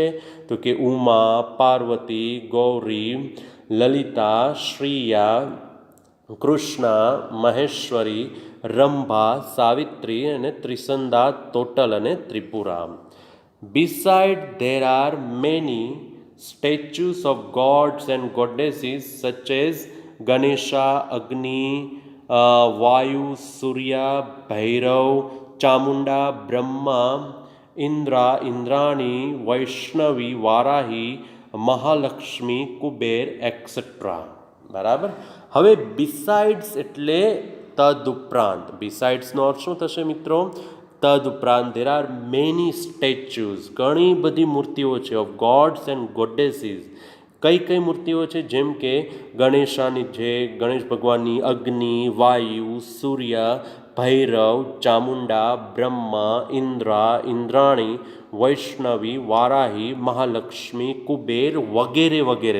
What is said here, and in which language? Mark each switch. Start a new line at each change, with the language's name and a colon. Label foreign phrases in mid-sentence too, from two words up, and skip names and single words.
Gujarati: તો કે ઉમા, પાર્વતી, ગૌરી, લલિતા, શ્રીયા, કૃષ્ણા, મહેશ્વરી, રંભા, સાવિત્રી અને ત્રિસંદા, ટોટલ અને ત્રિપુરા.
English: beside there are many statues of gods and goddesses such as Ganesha, Agni, Vayu, Surya, Bhairav, Chamunda, Brahma, Indra, Indrani, Vaishnavi, Varahi, Mahalakshmi, Kuber, etc.
Gujarati: બરાબર. હવે બિસાઇડ્સ એટલે તદુપરાંત. બિસાઇડ્સનો અર્થ શું થશે મિત્રો? તદુપરાંત.
English: there are many statues,
Gujarati: ઘણી બધી મૂર્તિઓ છે
English: of gods and goddesses.
Gujarati: કઈ કઈ મૂર્તિઓ છે? જેમ કે ગણેશાની છે, ગણેશ ભગવાનની, અગ્નિ, વાયુ, સૂર્ય, ભૈરવ, ચામુંડા, બ્રહ્મા, ઇન્દ્રા, ઇન્દ્રાણી, વૈષ્ણવી, વારાહી, મહાલક્ષ્મી, કુબેર વગેરે વગેરે.